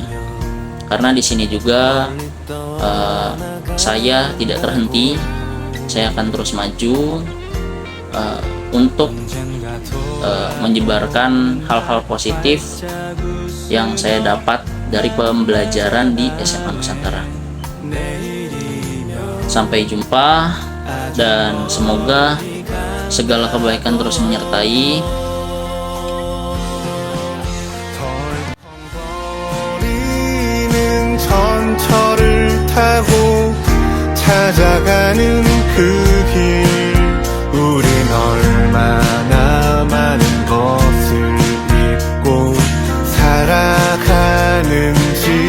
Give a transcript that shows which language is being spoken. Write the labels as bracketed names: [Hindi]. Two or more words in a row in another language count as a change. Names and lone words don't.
[Indonesian] Karena di sini juga saya tidak terhenti, saya akan terus maju untuk menyebarkan hal-hal positif yang saya dapat dari pembelajaran di SMA Nusantara. Sampai jumpa, dan semoga segala kebaikan terus menyertai. [Korean] 찾아가는 그 길, 우린 얼마나 많은 것을 잊고 살아가는지.